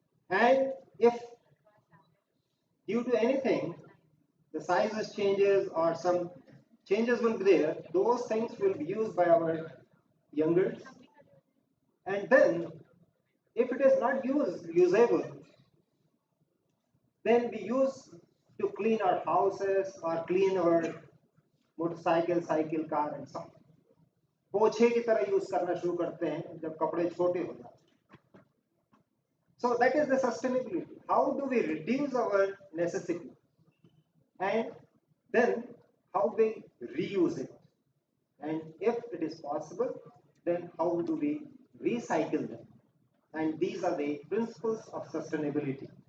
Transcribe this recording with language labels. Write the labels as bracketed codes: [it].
[en] And if due to anything, the sizes changes or some changes will be there, those things will be used by our youngers. And then, if it is not usable, then we use to clean our houses or clean our motorcycle, cycle, car and so on. [hi] पोछे की तरह use करना शुरू करते हैं जब कपड़े छोटे हो जाते हैं. [en] So that is the sustainability. How do we reduce our necessity? And then how we reuse it? And if it is possible, then how do we recycle them? And these are the principles of sustainability.